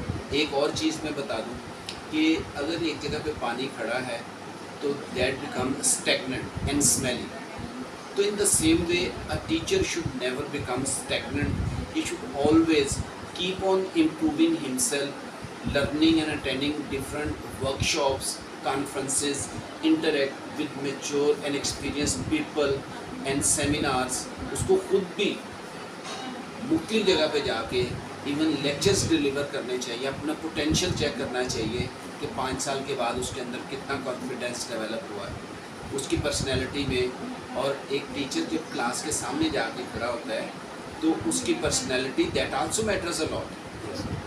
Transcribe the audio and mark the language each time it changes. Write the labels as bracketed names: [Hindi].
[Urdu] ایک اور چیز میں بتا دوں کہ اگر ایک جگہ پہ پانی کھڑا ہے تو [English] That become stagnant and smelly. [Urdu] تو ان the same way [English] A teacher should never become stagnant. He should always keep on improving himself, learning and attending different workshops, conferences, interact with mature and experienced people and seminars. [Urdu] اس کو خود بھی مختلف جگہ پہ جا کے even lectures deliver کرنے چاہیے, اپنا پوٹینشیل چیک کرنا چاہیے کہ 5 سال کے بعد اس کے اندر کتنا کانفیڈینس ڈیولپ ہوا ہے اس کی پرسنالٹی میں. اور ایک ٹیچر جب کلاس کے سامنے جا کے کھڑا ہوتا ہے تو اس کی personality [English] That also matters a lot.